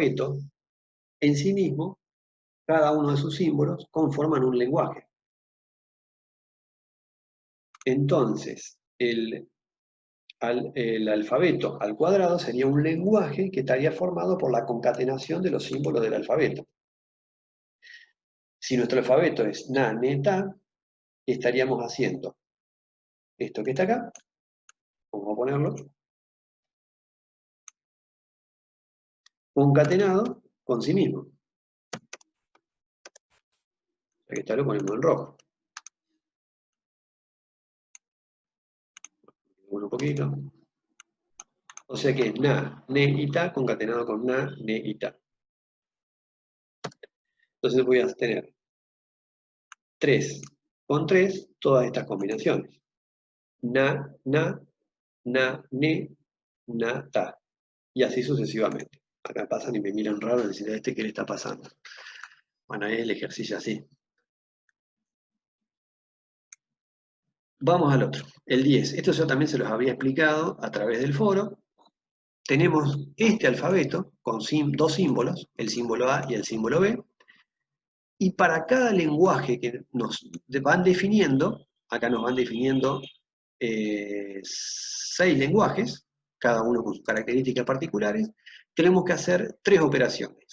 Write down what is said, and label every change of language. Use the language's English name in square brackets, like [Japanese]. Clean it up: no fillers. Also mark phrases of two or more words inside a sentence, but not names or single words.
[Spanish] O sea, todo alfabeto en sí mismo Cada uno de sus símbolos conforman un lenguaje. Entonces, el alfabeto al cuadrado sería un lenguaje que estaría formado por la concatenación de los símbolos del alfabeto. Si nuestro alfabeto es na, ne, ta, estaríamos haciendo esto que está acá, vamos a ponerlo, concatenado con sí mismo. Aquí está, lo ponemos en rojo. Un poquito. O sea que es na, ne y ta concatenado con na, ne y ta. Entonces voy a tener 3 con 3 todas estas combinaciones. Na, na, na, ne, na, ta. Y así sucesivamente. Acá pasan y me miran raro y dicen, ¿a este qué le está pasando? Bueno, es el ejercicio así. Vamos al otro, el 10. Esto yo también se los había explicado a través del foro. Tenemos este alfabeto con dos símbolos, el símbolo A y el símbolo B, y para cada lenguaje que nos van definiendo, acá nos van definiendo 6 lenguajes, cada uno con sus características particulares, tenemos que hacer 3 operaciones.